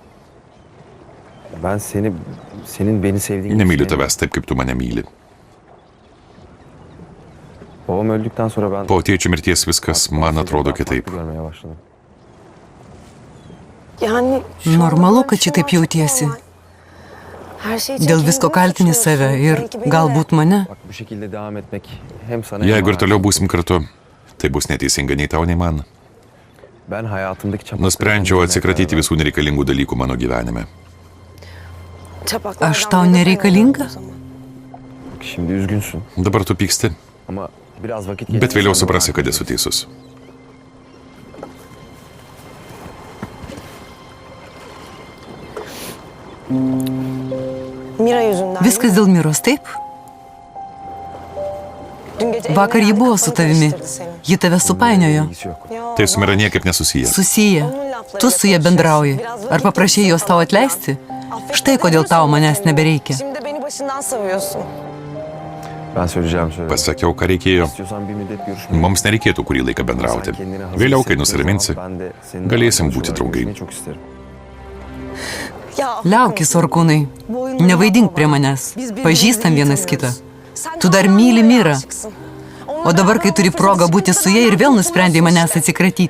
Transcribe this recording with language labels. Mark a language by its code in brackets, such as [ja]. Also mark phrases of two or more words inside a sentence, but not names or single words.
[tr] senin beni sevdiğini [lt] nemyliu tavęs taip, kaip tu mane myli. [tr] Babam öldükten sonra ben [lt] Po tėčio mirties viskas man atrodo kitaip. [tr] görmeye başladım. Yani [lt] Normalu, kad šitaip jautiesi. Dėl visko kaltini save ir galbūt mane. [tr] Bak bu şekilde devam etmek hem sana [lt] Jeigu ir toliau būsim kartu, tai bus neteisinga nei tau, nei man. [tr] ben hayatımdaki çapakları [lt] Nusprendžiau atsikratyti visų nereikalingų dalykų mano gyvenime. Aš tau nereikalinga? [tr] Şimdi üzgünsün [lt] Dabar tu pyksti, [tr] ama biraz vakit [lt] bet vėliau suprasi, kad esu teisus. [tr] Mira yüzünden. [lt] Viskas dėl Miros, taip? [tr] Dün gece [lt] Vakar [tr] evine [lt] ji buvo [tr] geldi, [lt] su [tr] kafanı [lt] tavimi. [tr] karıştırdı senin. [lt] Ji tave supainiojo. [tr] ilgisi yok. [lt] Tai su Mira niekaip nesusiję. Susiję. Tu su ja bendrauji. Ar paprašei jos tau atleisti? Štai kodėl tau manęs nebereikia. [tr] Şimdi de beni başından savuyorsun. Ben söyleyeceğim söyledim. [lt] Pasakiau, ką reikėjo. [tr] İstiyorsan bir müddet görüşmeyelim. [lt] Mums nereikėtų kurį laiką bendrauti. [tr] Sen kendini hazır [lt] Vėliau, kai [tr] hissettiğin [lt] nusiraminsi, [tr] zaman ben de seninle [lt] galėsim [tr] arkadaş [lt] būti [tr] olarak [lt] draugai. [tr] gezmeyi çok isterim. Ya, [lt] Liaukis, Orkūnai. Nevaidink prie manęs. Pažįstam vienas kitą. Tu dar myli Mirą. O dabar, kai turi progą būti su ja ir vėl nusprendai manęs atsikratyti.